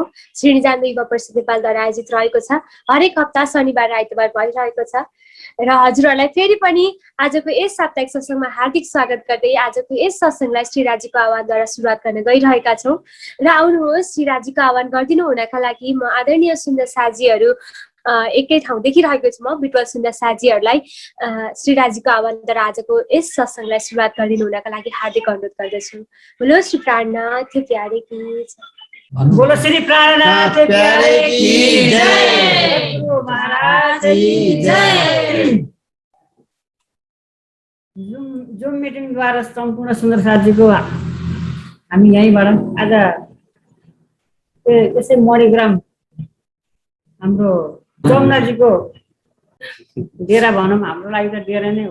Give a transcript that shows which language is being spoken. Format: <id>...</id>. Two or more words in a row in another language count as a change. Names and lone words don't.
<ne>श्री निजानन्द युवा परिषद नेपालद्वारा आयोजित रहेको छ। हरेक हप्ता शनिबार आइतबार भइरहेको छ र हजुरहरूलाई फेरि पनि आजको यस साप्ताहिक सत्सङ्गमा हार्दिक स्वागत गर्दै आजको यस सत्सङ्गलाई श्री राजीको आह्वानद्वारा सुरुवात गर्न गइरहेका छौँ। र आउनुहोस् श्री राजीको आह्वान गरिदिनु हुनका लागि म आदरणीय सुन्दर साथीहरू एकै ठाउँ देखिरहेको छु। म बिटवल सुन्दर साथीहरूलाई श्री राजीको आह्वानद्वारा आजको यस सत्सङ्गलाई सुरुवात गरिदिनु हुनका लागि हार्दिक अनुरोध गर्दछु।</ne> <hi>बोलो श्री प्राणनाथ प्यारे की जय। बोलो श्री प्राणनाथ प्यारे की जय। महाराज की जय।</hi> <ne>जुम मिटिङद्वारा सम्पूर्ण सुन्दर साथीको हामी यहीँबाट आज यसै मणिग्राम हाम्रो जमुनाजीको डेरा भनौँ, हाम्रो लागि त डेरा नै हो।</ne>